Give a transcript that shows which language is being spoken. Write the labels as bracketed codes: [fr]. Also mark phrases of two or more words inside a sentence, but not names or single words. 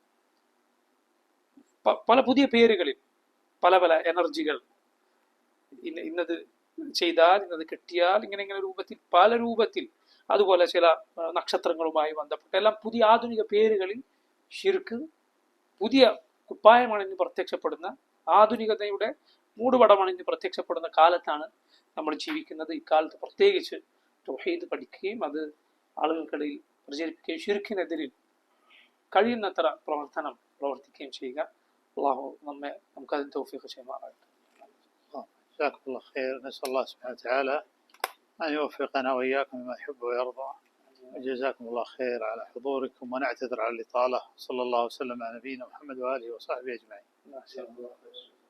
[ml] പല പുതിയ പേരുകളിൽ പല പല എനർജികൾ, ഇന്നത് ചെയ്താൽ, ഇന്നത് കിട്ടിയാൽ, ഇങ്ങനെ രൂപത്തിൽ, പല രൂപത്തിൽ, അതുപോലെ ചില നക്ഷത്രങ്ങളുമായി ബന്ധപ്പെട്ട എല്ലാം പുതിയ ആധുനിക പേരുകളിൽ ശിർക്ക് പുതിയ കുപ്പായമണിഞ്ഞ് പ്രത്യക്ഷപ്പെടുന്ന, ആധുനികതയുടെ മൂടുപടമണിഞ്ഞ് പ്രത്യക്ഷപ്പെടുന്ന കാലത്താണ് നമ്മൾ ജീവിക്കുന്നത്. ഇക്കാലത്ത് പ്രത്യേകിച്ച് തൗഹീദ് പഠിക്കുകയും അത് ആളുകൾക്കിടയിൽ പ്രചരിപ്പിക്കുകയും ശിർക്കിനെതിരിൽ കഴിയുന്നത്ര പ്രവർത്തിക്കുകയും ചെയ്യുക. അള്ളാഹു നമുക്കതിന് തൗഫീഖ് ചെയ്യുമാറാകട്ടെ. [ar] جزاكم الله خير. نسأل الله سبحانه وتعالى أن يوفقنا وإياكم لما يحب ويرضى. جزاكم الله خير على حضوركم، ونعتذر على الإطالة. صلى الله وسلم على نبينا محمد وآله وصحبه أجمعين.